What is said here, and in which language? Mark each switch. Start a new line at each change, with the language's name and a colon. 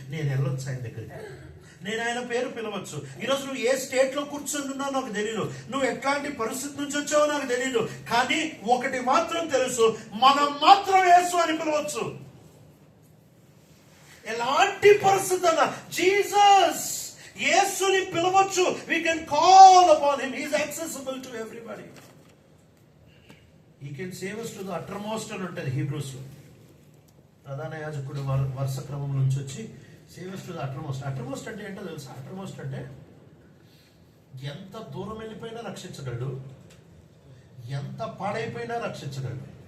Telugu: నేను వెళ్ళొచ్చు ఆయన దగ్గరికి, నేను ఆయన పేరు పిలవచ్చు. ఈరోజు నువ్వు ఏ స్టేట్ లో కూర్చొని ఉన్నావు నాకు తెలియదు, నువ్వు ఎట్లాంటి పరిస్థితి నుంచి వచ్చావో నాకు తెలియదు, కానీ ఒకటి మాత్రం తెలుసు, మనం మాత్రం యేసు అని పిలవచ్చు. ఎలాంటి పరిస్థితి అన్నా జీసస్, యేసుని పిలవచ్చు.
English: We can call upon him. He is accessible to everybody. He can save us to the uttermost
Telugu: అని ఉంటుంది హీబ్రూస్ లో. ప్రధాన యాజకుడు వరుస క్రమం నుంచి వచ్చి
English: Save us to the uttermost.
Telugu: Uttermost అంటే ఏంటో తెలుసా? అటర్మోస్ట్ అంటే ఎంత దూరం వెళ్ళిపోయినా రక్షించగలడు, ఎంత పాడైపోయినా రక్షించగలడు.